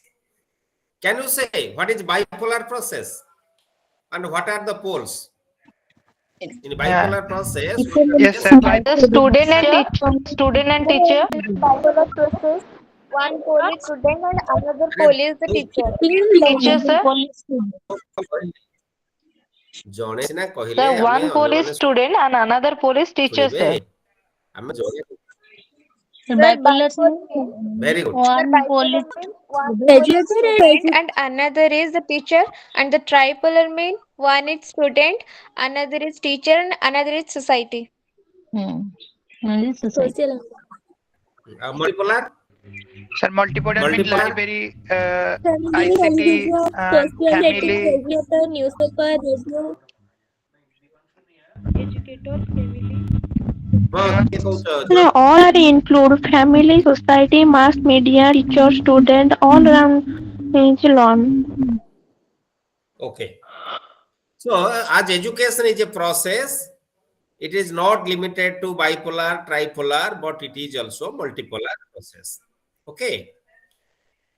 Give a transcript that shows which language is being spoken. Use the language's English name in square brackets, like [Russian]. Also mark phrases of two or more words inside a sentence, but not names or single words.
[English] Can you say what is bipolar process and what are the poles? In bipolar process, what are, Yes, yes, sir. please. Like The student and teacher. bipolar process. One pole is student and another [Hindi] अरे, [English] pole is the [Hindi] तू [English] teacher. Teacher, sir. [Odia] ଜଣେ ସିନା କହିଲେ [English] Sir, [Odia] ଆମେ [English] one pole is [Odia] ଅନ୍ୟମାନେ [English] student and another pole is teacher, [Odia] ଶୁଣିବେ, [English] sir. [Odia] ଆମେ ଜଣେ, [English] Sir, Bipolar very good. Sir, one bipolar police. means one pole is student and another is the teacher, and the tripolar mean one is student, another is teacher, and another is society. Only society. Multipolar, sir, multipolar means multipolar, library, Family, ICT, television, and social family. network, newsletter, radio. Educator, family. [Odia] ହଁ, କିଏ କହୁଛ? [English] All are include family, society, mass media, teacher, student, all around learn. Okay. So, as education is a process, it is not limited to bipolar, tripolar, but it is also multipolar process.